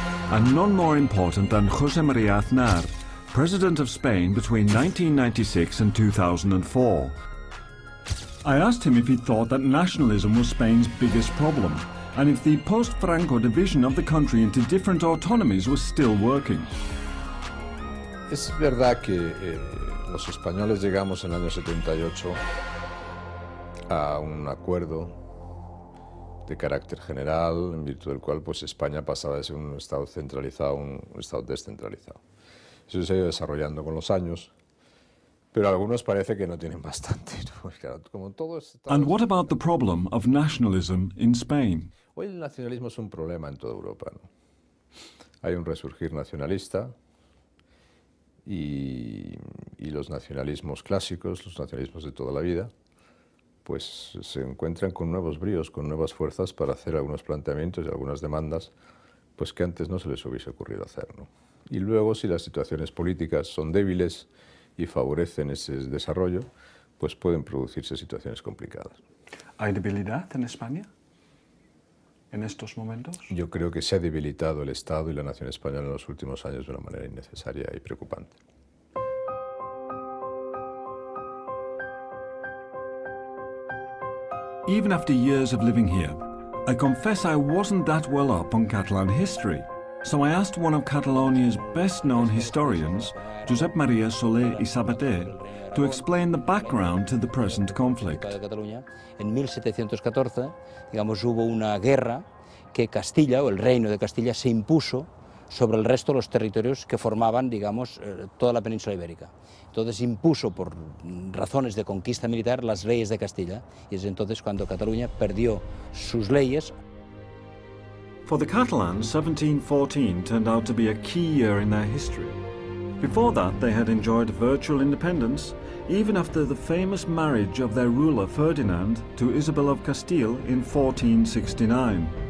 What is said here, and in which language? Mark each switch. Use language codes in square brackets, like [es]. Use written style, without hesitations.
[en] And none more important than José María Aznar, President of Spain between 1996 and 2004. I asked him if he thought that nationalism was Spain's biggest problem, and if the post-Franco division of the country into different autonomies was still working. [es] Es verdad que los españoles llegamos en el año 78 a un acuerdo de carácter general, en virtud del cual pues, España pasaba de ser un Estado centralizado a un Estado descentralizado. Eso se ha ido desarrollando con los años, pero a algunos parece que no tienen bastante. Pues, claro, como todo [en] And what about the problem of nationalism in Spain? [es] Hoy el nacionalismo es un problema en toda Europa, ¿no? Hay un resurgir nacionalista, y los nacionalismos clásicos, los nacionalismos de toda la vida, pues se encuentran con nuevos bríos, con nuevas fuerzas para hacer algunos planteamientos y algunas demandas pues que antes no se les hubiese ocurrido hacer, ¿no? Y luego, si las situaciones políticas son débiles y favorecen ese desarrollo, pues pueden producirse situaciones complicadas. ¿Hay debilidad en España en estos momentos? Yo creo que se ha debilitado el Estado y la nación española en los últimos años de una manera innecesaria y preocupante. [en] Even after years of living here, I confess I wasn't that well up on Catalan history, so I asked one of Catalonia's best-known historians, Josep María Soler y Sabater, to explain the background to the present conflict. [es] En 1714, digamos, hubo una guerra que Castilla, o el reino de Castilla, se impuso sobre el resto de los territorios que formaban, digamos, toda la península ibérica. Entonces impuso, por razones de conquista militar, las leyes de Castilla, y es entonces cuando Cataluña perdió sus leyes. [en] For the Catalans, 1714 turned out to be a key year in their history. Before that, they had enjoyed virtual independence, even after the famous marriage of their ruler Ferdinand to Isabel of Castile in 1469.